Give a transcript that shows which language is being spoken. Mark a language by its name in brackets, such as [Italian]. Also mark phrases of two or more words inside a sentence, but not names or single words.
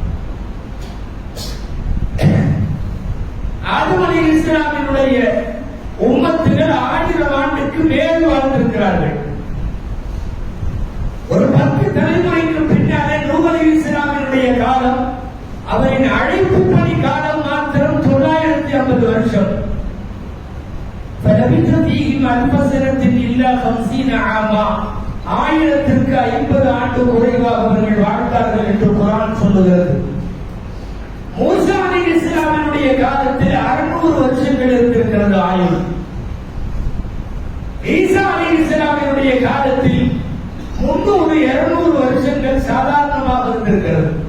[Tamil] ஆதம் அலைஹிஸ்ஸலாமினுடைய உம்மத்துகள் 1000 ஆண்டுக்கு மேல் வாழ்ந்திருக்கிறார்கள். ஒரு 10 தலைமுறைக்கு பின்னாலே நூஹ் அலைஹிஸ்ஸலாமினுடைய காலம், அவரின் அழைப்பு பணி காலம் மாத்திரம் 950 வருஷம். [Arabic] فلبث فيهم ألف سنة إلا 50 عاما. [Tamil] 1000க்கு 50 ஆண்டு குறைவாக அவர்கள் வாழ்ந்தார்கள் என்று குர்ஆன் சொல்லுகிறது. மூசா அலைஹிஸ்ஸலாமினுடைய காலத்தில் 600 வருஷங்கள் இருந்திருக்கிறது ஆயுள். ஈசா அலைஹிஸ்ஸலாமினுடைய காலத்தில் 300-200 வருஷங்கள் சாதாரணமாக இருந்திருக்கிறது.